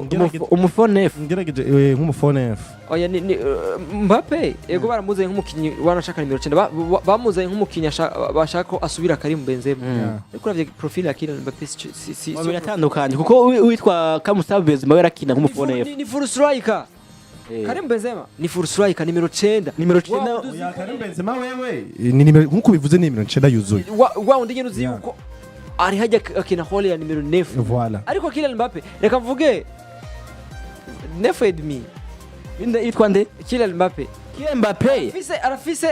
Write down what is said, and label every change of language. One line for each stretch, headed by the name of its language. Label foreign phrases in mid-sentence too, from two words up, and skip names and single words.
Rundi: umufone F ngerageje nk'umufone F oya Mbappé ego baramuze nk'umukinyi wanashaka nimero 9 bamuze nk'umukinyi bashaka ko asubira Karim Benzema ariko uravye profile ya Kylian Mbappé si biratandukanye kuko witwa Kamusabez mawe rakina nk'umufone F ni
English: full striker
Rundi: Karim Benzema ni
English: full striker
Rundi: nimero 9 oya Karim Benzema wewe ni nimero nkuko bivuze nimero 9 yuzuye wa undi nyene uzi yuko ari hajya akina hole ya nimero 9 voilà ariko Kylian Mbappé reka mvuge 9.5 inde yitwa nde Kylian Mbappé arafise